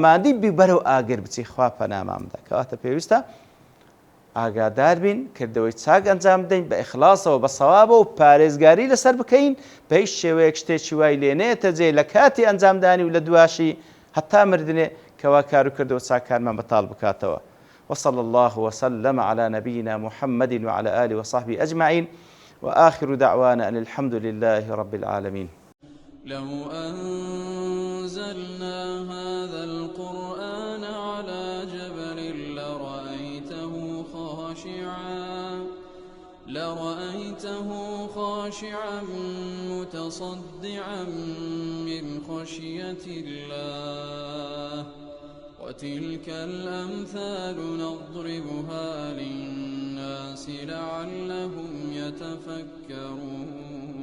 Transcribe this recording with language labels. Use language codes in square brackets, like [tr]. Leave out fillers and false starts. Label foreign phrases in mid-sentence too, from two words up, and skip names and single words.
[ckb] مادی بی بەرەو ئاگر بچی خوا پەنامان بدە کەواتە پێویستە ئاگادار بین کردەوەی چاک ئەنجام بدەین بە ئیخلاسەوە بە سەوابە و پارێزگاری لەسەر بکەین بە هیچ شێوەیەک شتێکی وای لێ نێتە جێ لە کاتی ئەنجامدانی و لە دواشی هەتا مردنێ کەوا کار و کردەوە چاکارمان بەتاڵ بکاتەوە [ar] وصلى الله وسلم على نبينا محمد وعلى آله وصحبه أجمعين وآخر دعوانا أن الحمد لله رب العالمين. لو أنزلنا هذا القرآن على جبل لرأيته خاشعا متصدعا من خشية الله وتلك الأمثال نضربها للناس لعلهم يتفكرون